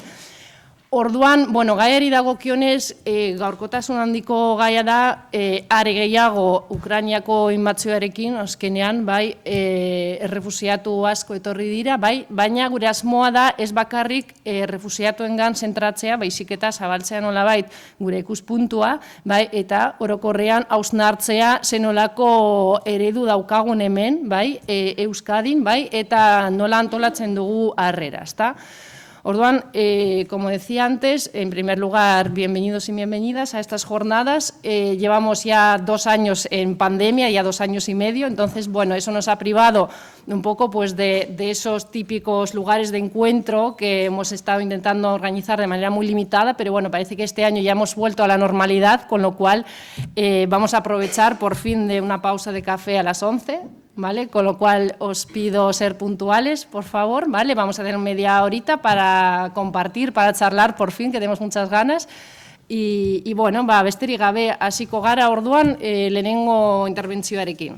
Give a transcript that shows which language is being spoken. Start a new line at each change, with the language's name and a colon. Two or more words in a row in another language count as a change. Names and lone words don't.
Basque: Orduan, bueno, gaiari dagokionez, gaurkotasun handiko gaia da, are gehiago Ukrainiako inbazioarekin, azkenean, bai, errefusiatu asko etorri dira, bai, baina gure asmoa da ez bakarrik errefusiatuengan zentratzea, baizik eta zabaltzea nolabait gure ikuspuntua, bai, eta orokorrean hausnartzea zenolako eredu daukagun hemen, bai, Euskadin, bai, eta nola antolatzen dugu harrera, ezta? Orduan,
Spanish: como decía antes, en primer lugar, bienvenidos y bienvenidas a estas jornadas. Llevamos ya 2 años en pandemia, ya 2 años y medio, entonces, bueno, eso nos ha privado un poco pues, de esos típicos lugares de encuentro que hemos estado intentando organizar de manera muy limitada, pero bueno, parece que este año ya hemos vuelto a la normalidad, con lo cual vamos a aprovechar por fin de una pausa de café a las 11, ¿vale? Con lo cual os pido ser puntuales, por favor, ¿vale? Vamos a tener media horita para compartir, para charlar, por fin, que tenemos muchas ganas. Y bueno,
Basque: besterik gabe hasiko gara orduan lehenengo interbentzioarekin.